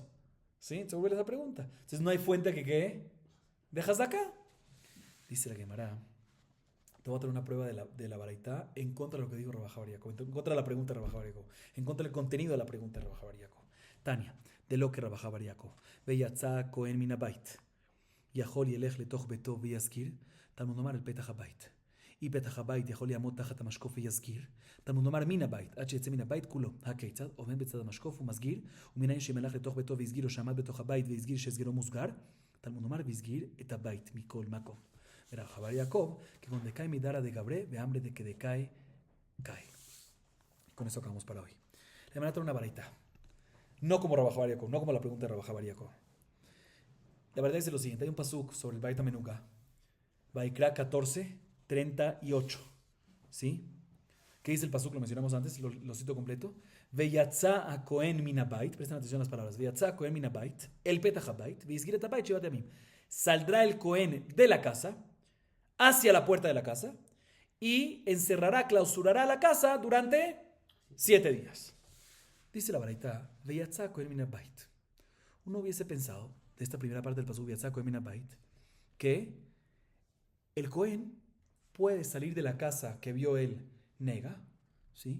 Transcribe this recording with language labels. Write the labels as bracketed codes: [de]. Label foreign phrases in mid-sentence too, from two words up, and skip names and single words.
[es] ¿Sí? Entonces vuelve esa pregunta. Entonces no hay fuente que quede de Hazaka. Dice la Gemara, te voy a traer una prueba de la baraitá en contra de lo que dijo Rabbi Bar Yaakov, en contra de la pregunta de Rabbi Bar Yaakov, en contra del contenido de la pregunta de Rabbi Bar Yaakov. Tania, de lo que [he] Rabbi Bar Yaakov, ויצא כהן מן הבית, יכול ילך לתוך ביתו ויזכיר, תלמוד נאמר אל פתח הבית. אי פתח הבית יכול יעמוד תחת המשקוף ויזכיר, תלמוד נאמר מן הבית, עד שיצא מן הבית כולו. הכיצד? עומד בצד המשקוף ומסגיר, ומנין שאם הלך לתוך ביתו והסגיר או שעמד בתוך הבית והסגיר שהסגירו מוסגר, תלמוד נאמר והסגיר את הבית מכל מקום. [arc] ורבי בר יעקב, כגון דקאי מדרא דגברא והמרי דקדקאי קאי. [es] Con eso acabamos para hoy. Le van a traer una baraita. No como Rabbi Bar Yaakov, no como la pregunta de Rabbi Bar Yaakov. La verdad es lo siguiente, hay un pasuk sobre el Beit HaMenugah, Vaikra 14:38, ¿sí? ¿Qué dice el pasuk? Lo mencionamos antes, lo cito completo. [he] ויצא הכהן מן הבית, [es] presten atención a las palabras. [he] ויצא הכהן מן הבית, אל פתח הבית, והסגיר את הבית שבעת ימים. [es] Saldrá el Cohen de la casa hacia la puerta de la casa y encerrará, clausurará la casa durante 7 días. Dice la baraita, [he] ויצא הכהן מן הבית. [es] Uno hubiese pensado de esta primera parte del pasuk [he] ויצא הכהן מן הבית [es] que el Cohen puede salir de la casa que vio él nega, ¿sí?